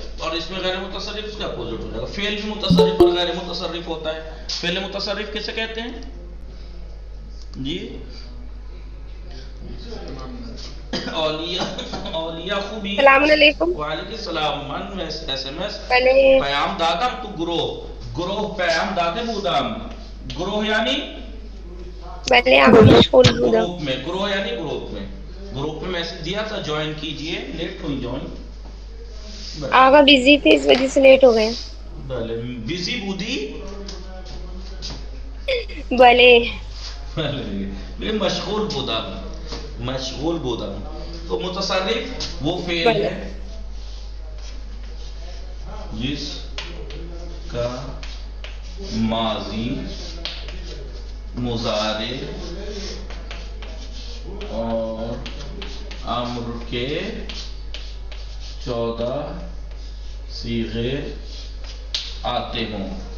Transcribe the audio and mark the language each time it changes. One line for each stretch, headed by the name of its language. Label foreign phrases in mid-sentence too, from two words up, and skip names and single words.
Urdu: اور اس میں غیر متصرف اس کا اپوزٹ ہو جائے گا. فعل بھی متصرف اور غیر متصرف ہوتا ہے. فعل متصرف کسے کہتے ہیں جی؟
Persian: اولیاء خوبی.
Arabic: السلام علیکم. وعلیکم السلام.
Persian: من ایس ایم ایس بله پیام دادم تو گروه پیام داده بودم. گروه یعنی بله آقا مشغول بودم.
Urdu: گروپ میں. گروہ یعنی گروپ میں میسج دیا تھا جوائن کیجئے. لیٹ ہوئی جوائن. آقا بزی تھے اس وجہ سے لیٹ ہو گئے.
Persian: بھلے بزی بودی. بله مشغول بودم.
Urdu: تو متصرف وہ فعل
Persian: بله
Urdu: ہے جس کا ماضی مضارع اور امر کے 14 صیغے آتے ہوں.